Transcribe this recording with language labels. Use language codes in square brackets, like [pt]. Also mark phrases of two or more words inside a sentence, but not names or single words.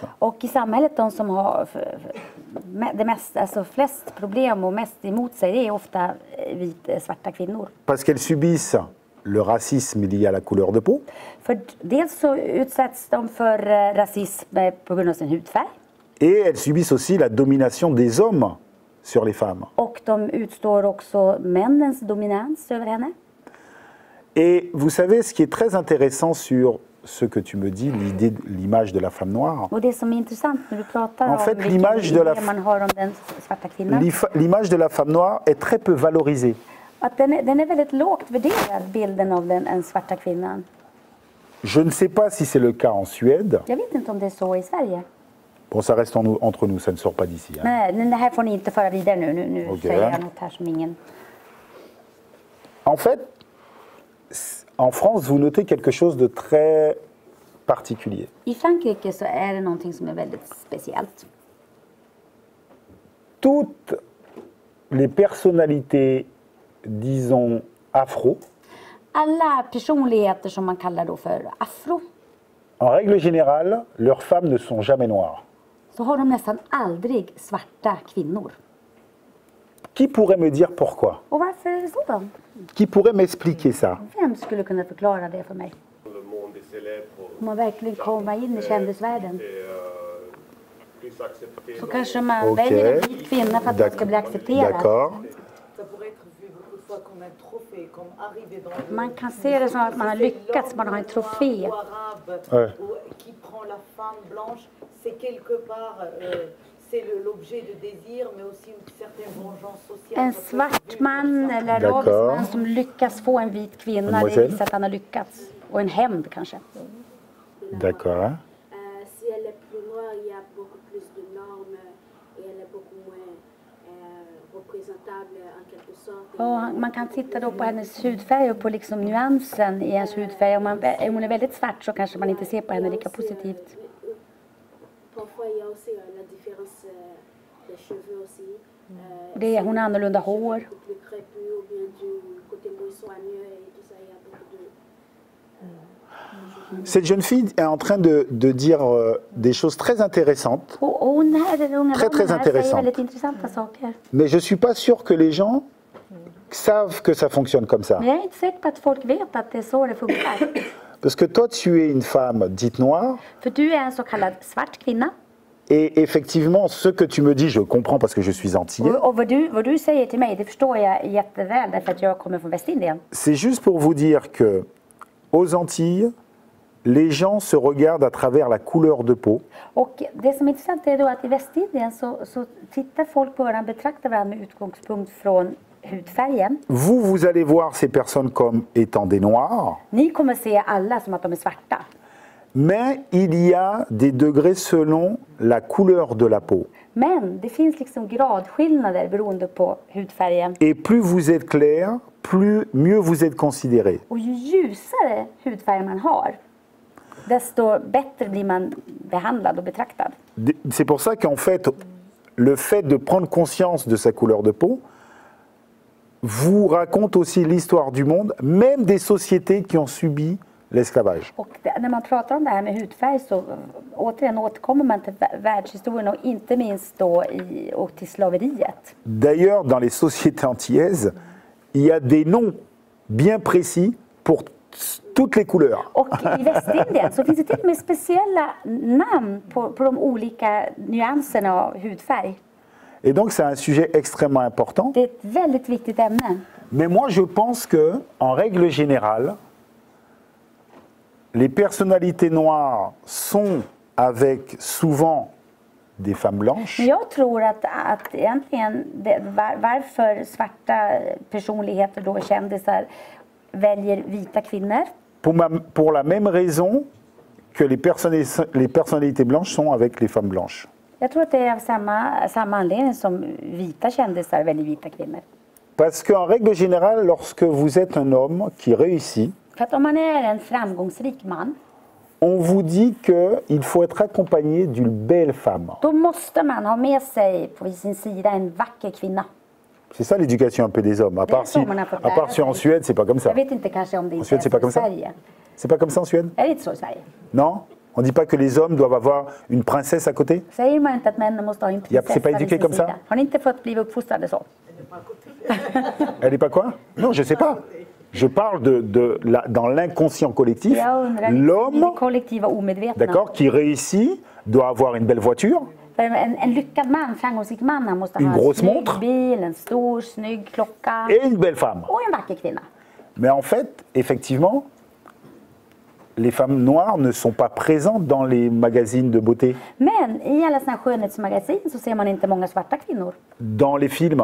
[sv] Och i samhället, de som har det mest, alltså flest problem och mest emot sig, det är ofta svarta kvinnor. [fr] Parce qu'elles subissent le racisme lié à la couleur de peau. [sv] För dels så utsätts de för rasism på grund av sin hudfärg. [fr] Et elles subissent aussi la domination des hommes sur les femmes. [sv] Och de utstår också männens dominans över henne. [fr] Et vous savez, ce qui est très intéressant sur ce que tu me dis, l'image de la femme noire, [sv] Och det som är intressant när du pratar [fr] En [sv] om [fr] fait, [sv] vilken [fr] l'image de la- [sv] idé man har om den svarta kvinnan, [fr] l'image de la femme noire est très peu valorisée. [sv] att den är väldigt lågt värderad, bilden av den svarta kvinnan. [fr] Je ne sais pas si c'est le cas en Suède. [sv] Jag vet inte om det är så i Sverige. [fr] Bon, ça reste entre nous, ça ne sort pas d'ici. Hein. [sv] Nej, det här får ni inte föra vidare nu. Nu Okej. säger jag något här som ingen... [fr] En fait, en France, vous notez quelque chose de très particulier. [sv] I Frankrike så är det någonting som är väldigt speciellt. [fr] Toutes les personnalités, disons, afro, [sv] Alla personligheter som man kallar då för afro, [fr] en règle générale, leurs femmes ne sont jamais noires. [sv] så har de nästan aldrig svarta kvinnor. [fr] Qui pourrait me dire pourquoi? [sv] Och varför är det så då? [fr] Qui pourrait m'expliquer ça? [sv] Vem skulle kunna förklara det för mig? [fr] Le monde est célèbre, [sv] Om man verkligen kommer in i kändisvärlden, [fr] plus accepté. [sv] så kanske man Okej. väljer en vit kvinna för att man ska bli accepterad. [fr] D'accord. Ça pourrait être vu beaucoup de fois comme un trophée, comme arriver dans le... [sv] Man kan se det som att man har lyckats, man har en trofé. [fr] Ou arabe, Ouais. ou qui prend la femme blanche, c'est quelque part, c'est l'objet de désir, mais aussi une certaine vengeance sociale. [sv] En svart man eller [fr] D'accord. [sv] adelsman som lyckas få en vit kvinna, det [fr] Mademoiselle. [sv] visar att han har lyckats. Och en hämnd kanske. [fr] D'accord. Hein? Si elle est plus noire, il y a beaucoup plus de normes et elle est beaucoup moins représentable en quelque sorte. [sv] Och man kan titta då på hennes hudfärg och på liksom nyansen i hennes hudfärg. Om hon är väldigt svart så kanske man inte ser på henne lika positivt. [fr] Parfois, il y a aussi la différence des cheveux aussi. [sv] Hon har annorlunda hår. [fr] Beaucoup plus crépus ou bien du côté moins soigneux et tout ça. Il y a beaucoup de... Cette jeune fille est en train de dire des choses très intéressantes, [sv] Och hon här, den unga [fr] Très, très [sv] damen här, säger intressant. väldigt intressanta saker. [fr] mais je ne suis pas sûr que les gens savent que ça fonctionne comme ça. [sv] Men jag är inte säker på att folk vet att det är så det funkar. [fr] Parce que toi, tu es une femme dite noire, [sv] För du är en så kallad svart kvinna. [fr] et effectivement, ce que tu me dis, je comprends parce que je suis antillais. [sv] Och vad du säger till mig, det förstår jag jätteväl därför att jag kommer från Västindien. [fr] C'est juste pour vous dire que aux Antilles, les gens se regardent à travers la couleur de peau. [sv] Och det som är intressant är då att i Västindien så tittar folk på varandra, betraktar varandra med utgångspunkt från hudfärgen. [fr] Vous allez voir ces personnes comme étant des noirs, [sv] Ni kommer se alla som att de är svarta. [fr] mais il y a des degrés selon la couleur de la peau. [sv] Men det finns liksom gradskillnader beroende på hudfärgen. [fr] Et plus vous êtes clair, mieux vous êtes considéré. [sv] Och ju ljusare hudfärg man har, desto bättre blir man behandlad och betraktad. [fr] C'est pour ça qu'en fait, le fait de prendre conscience de sa couleur de peau vous raconte aussi l'histoire du monde, même des sociétés qui ont subi l'esclavage. [sv] Och när man pratar om det här med hudfärg så återigen återkommer man till världshistorien och inte minst då och till slaveriet. [fr] D'ailleurs, dans les sociétés antillaises, il y a des noms bien précis pour toutes les couleurs. [sv] Och i Västindien så finns det till och med speciella namn på de olika nyanserna av hudfärg. [fr] Et donc, c'est un sujet extrêmement important. [sv] Det är ett väldigt viktigt ämne. [fr] Mais moi, je pense que, en règle générale, les personnalités noires sont avec souvent des femmes blanches. [sv] Men jag tror att egentligen varför svarta personligheter då kändisar väljer vita kvinnor. [fr] Pour la même raison que les personnalités blanches sont avec les femmes blanches. [sv] Jag tror att det är av samma anledning som vita kändisar väljer vita kvinnor. [fr] Parce qu'en règle générale, lorsque vous êtes un homme qui réussit, [sv] För att om man är en framgångsrik man, [fr] on vous dit qu'il faut être accompagné d'une belle femme. [sv] då måste man ha med sig på sin sida en vacker kvinna. [fr] C'est ça l'éducation un peu des hommes. À part si en Suède, c'est pas comme ça. [sv] Jag vet inte kanske om det [fr] En [sv] inte [fr] Suède, c'est pas [sv] är så [fr] comme [sv] i [fr] ça. [sv] Sverige. [fr] C'est pas comme ça en Suède? [sv] Är det inte så i Sverige? [fr] Non? On dit pas que les hommes doivent avoir une princesse à côté? [sv] Säger man inte att männen måste ha en Ja, [fr] c'est pas [sv] prinsessa vid [fr] éduqué [sv] sin [fr] comme ça? [sv] sida? Har ni inte fått bli uppfostrade så? [fr] Elle est pas quoi? Non, je sais pas. Je parle dans l'inconscient collectif, [sv] Jag undrar, i [fr] l'homme, [sv] det kollektiva omedvetna. [fr] d'accord, qui réussit, doit avoir une belle voiture, [sv] För en lyckad man, framgångsrik man, han måste [fr] Une [sv] ha en [fr] grosse [sv] snygg [fr] montre. [sv] bil, en stor, snygg klocka [fr] et une belle femme. [sv] och en vacker kvinna. [fr] Mais en fait, effectivement, les femmes noires ne sont pas présentes dans les magazines de beauté, [sv] Men i alla såna här skönhetsmagasin så ser man inte många svarta kvinnor [fr] dans les films.